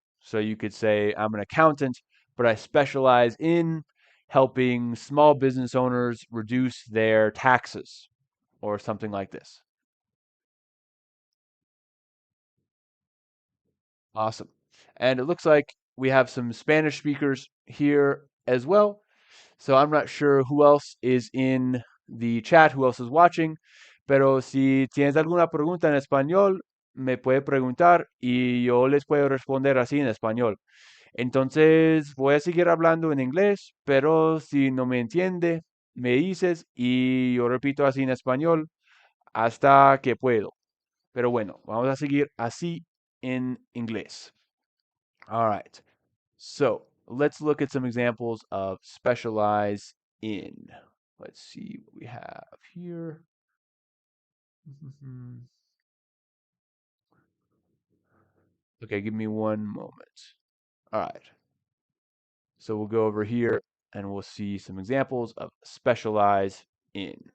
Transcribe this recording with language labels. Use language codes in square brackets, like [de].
[en] So you could say, I'm an accountant, but I specialize in helping small business owners reduce their taxes, or something like this. Awesome. And it looks like we have some Spanish speakers here as well. So I'm not sure who else is in the chat, who else is watching, [es] pero si tienes alguna pregunta en español, me puede preguntar y yo les puedo responder así en español. Entonces voy a seguir hablando en inglés, pero si no me entiende, me dices y yo repito así en español hasta que puedo. Pero bueno, vamos a seguir así en inglés. [en] All right. So let's look at some examples of specialize in. Let's see what we have here. Okay, give me one moment. All right. So we'll go over here and we'll see some examples of specialize in.